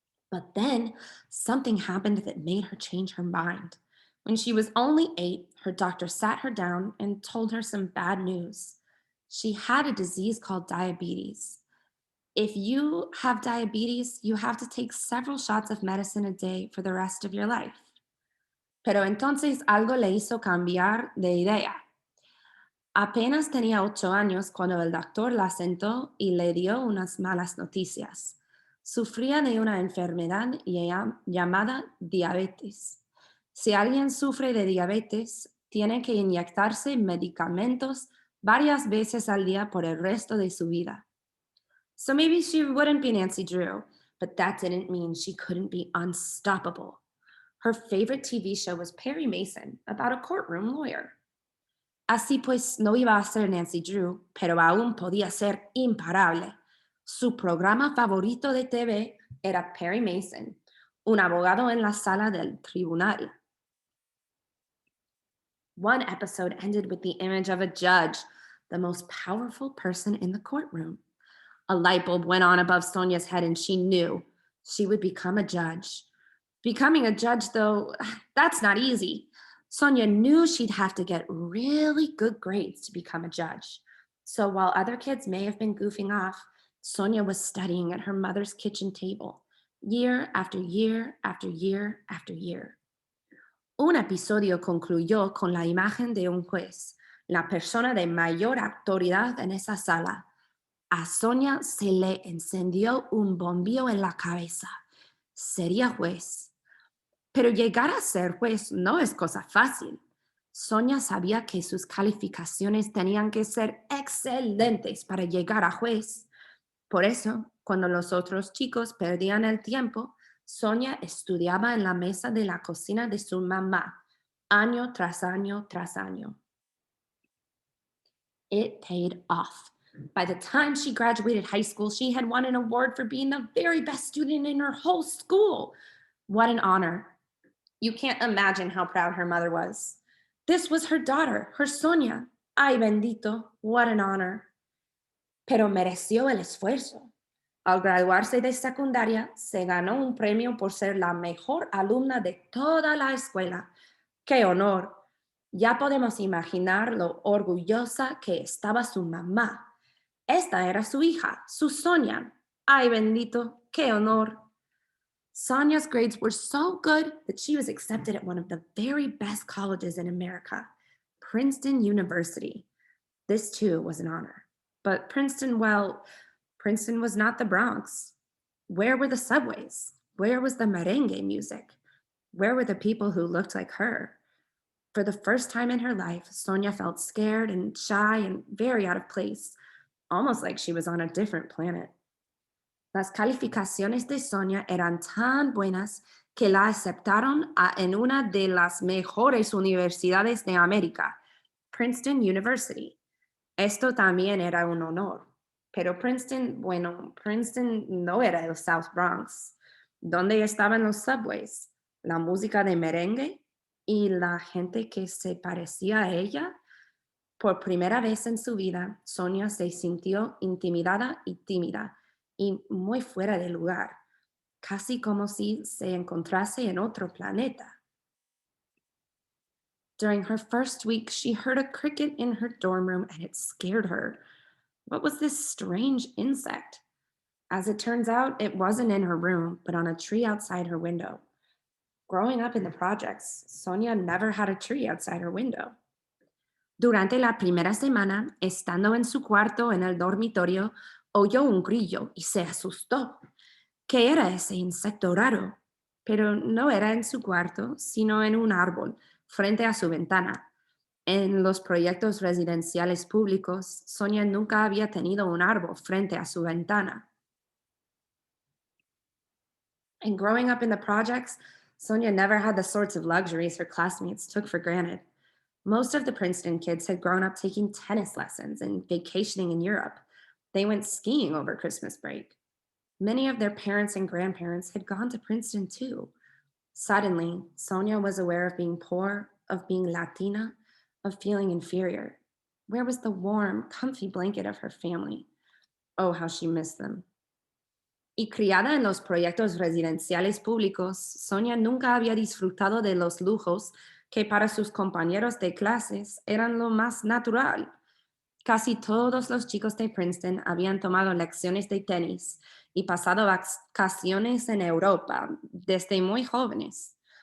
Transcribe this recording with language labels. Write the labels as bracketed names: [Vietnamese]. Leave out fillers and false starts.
[English] But then something happened that made her change her mind. When she was only 8, her doctor sat her down and told her some bad news. She had a disease called diabetes. If you have diabetes, you have to take several shots of medicine a day for the rest of your life. [Spanish] Pero entonces algo le hizo cambiar de idea. Apenas tenía 8 años cuando el doctor la sentó y le dio unas malas noticias. Sufría de una enfermedad llamada diabetes. Si alguien sufre de diabetes, tiene que inyectarse medicamentos varias veces al día por el resto de su vida. [English] So maybe she wouldn't be Nancy Drew, but that didn't mean she couldn't be unstoppable. Her favorite TV show was Perry Mason, about a courtroom lawyer. [Spanish] Así pues, no iba a ser Nancy Drew, pero aún podía ser imparable. Su programa favorito de TV era Perry Mason, un abogado en la sala del tribunal. [English] One episode ended with the image of a judge, the most powerful person in the courtroom. A light bulb went on above Sonia's head and she knew she would become a judge. Becoming a judge, though, that's not easy. Sonia knew she'd have to get really good grades to become a judge. So while other kids may have been goofing off, Sonia was studying at her mother's kitchen table, year after year after year after year. [Spanish] Un episodio concluyó con la imagen de un juez, la persona de mayor autoridad en esa sala. A Sonia se le encendió un bombillo en la cabeza. Sería juez. Pero llegar a ser juez no es cosa fácil. Sonia sabía que sus calificaciones tenían que ser excelentes para llegar a juez. Por eso, cuando los otros chicos perdían el tiempo, Sonia estudiaba en la mesa de la cocina de su mamá, año tras año tras año. [English] It paid off. By the time she graduated high school, she had won an award for being the very best student in her whole school. What an honor. You can't imagine how proud her mother was. This was her daughter, her Sonia. [Spanish] Ay, bendito, [English] what an honor. [Spanish] Pero mereció el esfuerzo. Al graduarse de secundaria, se ganó un premio por ser la mejor alumna de toda la escuela. ¡Qué honor! Ya podemos imaginar lo orgullosa que estaba su mamá. Esta era su hija, su Sonia. ¡Ay, bendito! ¡Qué honor! [English] Sonia's grades were so good that she was accepted at one of the very best colleges in America, Princeton University. This, too, was an honor. But Princeton, well, Princeton was not the Bronx. Where were the subways? Where was the merengue music? Where were the people who looked like her? For the first time in her life, Sonia felt scared and shy and very out of place. almost like she was on a different planet. [Spanish] Las calificaciones de Sonia eran tan buenas que la aceptaron en una de las mejores universidades de América, Princeton University. Esto también era un honor. Pero Princeton, bueno, Princeton no era el South Bronx. ¿Dónde estaban los subways? La música de merengue y la gente que se parecía a ella. Por primera vez en su vida, Sonia se sintió intimidada y tímida y muy fuera de lugar, casi como si se encontrase en otro planeta. [English] During her first week, she heard a cricket in her dorm room and it scared her. What was this strange insect? As it turns out, it wasn't in her room, but on a tree outside her window. Growing up in the projects, Sonia never had a tree outside her window. [Spanish] Durante la primera semana, estando en su cuarto en el dormitorio, oyó un grillo y se asustó. ¿Qué era ese insecto raro? Pero no era en su cuarto, sino en un árbol, frente a su ventana. En los proyectos residenciales públicos, Sonia nunca había tenido un árbol frente a su ventana. [English] And growing up in the projects, Sonia never had the sorts of luxuries her classmates took for granted. Most of the Princeton kids had grown up taking tennis lessons and vacationing in Europe. They went skiing over Christmas break. Many of their parents and grandparents had gone to Princeton too. Suddenly, Sonia was aware of being poor, of being Latina, of feeling inferior. Where was the warm, comfy blanket of her family? Oh, how she missed them. [Spanish] Y criada en los proyectos residenciales públicos, Sonia nunca había disfrutado de los lujos que para sus compañeros de clases eran lo más natural. Casi todos los chicos de Princeton habían tomado lecciones de tenis y pasado vacaciones en Europa desde muy jóvenes.